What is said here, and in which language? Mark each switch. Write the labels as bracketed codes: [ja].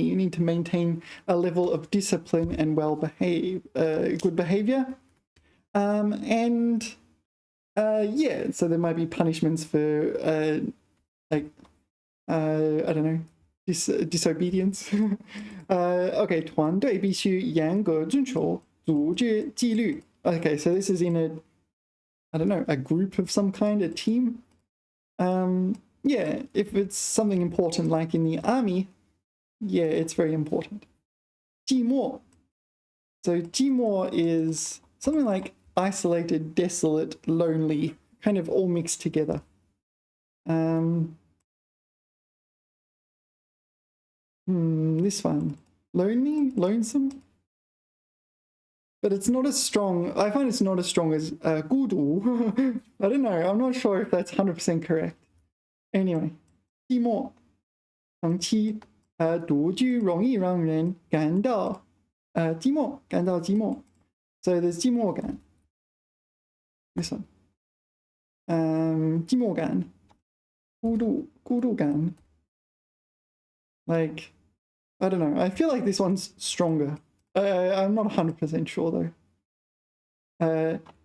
[en] You need to maintain a level of discipline and good behavior. Yeah, so there might be punishments for I don't know, disobedience. [zh] Okay, 团队必须严格遵守组织纪律. [en] Okay, so this is in I don't know, a group of some kind, a team. Yeah, if it's something important like in the army, yeah, it's very important. [zh] 寂寞. [en] So 寂寞 is something like isolated, desolate, lonely, kind of all mixed together. This one. Lonely? Lonesome? But it's not as strong. I find it's not as strong as 孤独. I don't know. I'm not sure if that's 100% correct. Anyway, 寂寞. [zh] 长期独居容易让人感到寂寞. [en] So there's 寂寞感. This one. [zh] 寂寞感.孤独感. [en] Like, I don't know. I feel like this one's stronger. I'm not 100% sure though.